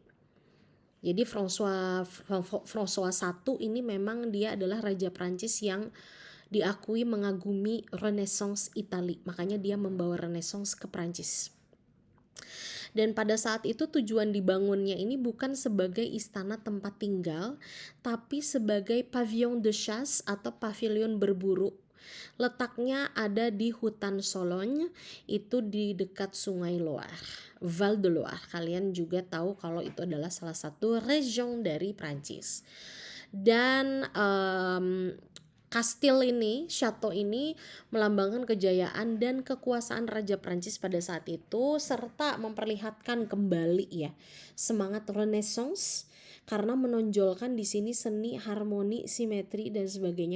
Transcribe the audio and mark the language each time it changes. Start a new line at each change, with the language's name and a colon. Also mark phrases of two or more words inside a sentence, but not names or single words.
Indonesian: Jadi François I ini memang dia adalah raja Prancis yang diakui mengagumi Renaissance Italia. Makanya dia membawa Renaissance ke Prancis. Dan pada saat itu tujuan dibangunnya ini bukan sebagai istana tempat tinggal, tapi sebagai
French: pavillon de chasse
Indonesian: atau pavilion berburu. Letaknya ada di hutan Sologne, itu di dekat Sungai Loire, Val de Loire. Kalian juga tahu kalau itu adalah salah satu region dari Prancis. Dan kastil ini, chateau ini melambangkan kejayaan dan kekuasaan Raja Prancis pada saat itu, serta memperlihatkan kembali ya semangat Renaissance karena menonjolkan di sini seni, harmoni, simetri dan sebagainya.